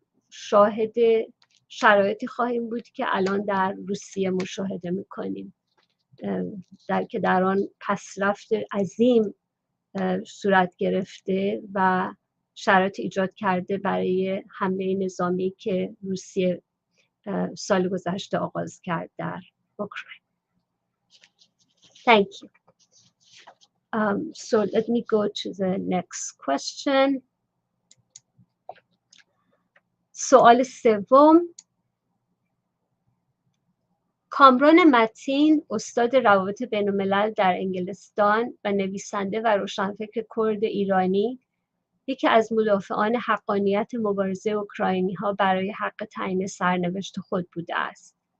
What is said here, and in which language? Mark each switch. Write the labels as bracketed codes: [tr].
[fa] شاهد شرایطی خواهیم بود که الان در روسیه مشاهده میکنیم، در آن پسرفت عظیم صورت گرفته و شرایط ایجاد کرده برای حمله نظامی که روسیه سال گذشته آغاز کرد در اوکراین. [en] Thank you. So let me go to the next question. [fa] سوال سوم، کامران متین، استاد روابط بین الملل در انگلستان و نویسنده و روشنفکر کرد ایرانی، یکی از مدافعان حقانیت مبارزه اوکراینی ها برای حق تعیین سرنوشت خود بوده است.